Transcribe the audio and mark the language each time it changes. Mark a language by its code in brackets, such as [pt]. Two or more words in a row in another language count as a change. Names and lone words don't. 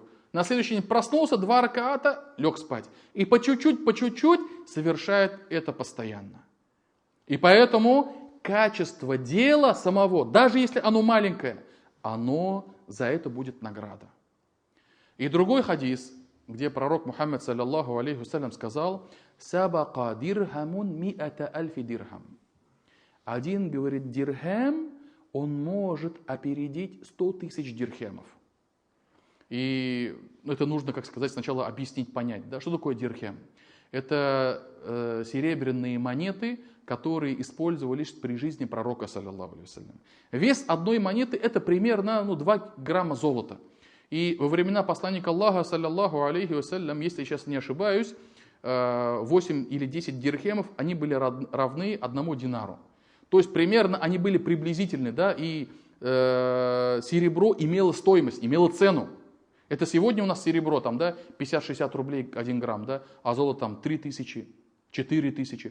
[ru] На следующий день проснулся, 2 раката, лег спать. И по чуть-чуть совершает это постоянно. И поэтому качество дела самого, даже если оно маленькое, оно за это будет награда. И другой хадис, где пророк Мухаммад, [ar] صلى الله عليه وسلم, [ru] сказал, [ar] «سبق درهم مائة ألف درهم». [ru] Один, говорит, дирхам, он может опередить 100 тысяч дирхемов. И это нужно, как сказать, сначала объяснить, понять. Да? Что такое дирхем? Это серебряные монеты, которые использовались при жизни пророка, [ar] صلى الله عليه وسلم. [ru] Вес одной монеты это примерно 2 грамма золота. И во времена посланника Аллаха, [ar] صلى الله عليه وسلم, [ru] если я сейчас не ошибаюсь, 8 или 10 дирхемов, они были равны 1 динару. То есть примерно они были приблизительны, да, и серебро имело стоимость, имело цену. Это сегодня у нас серебро, там, да, 50-60 рублей 1 грамм, да, а золото там 3000, 4000.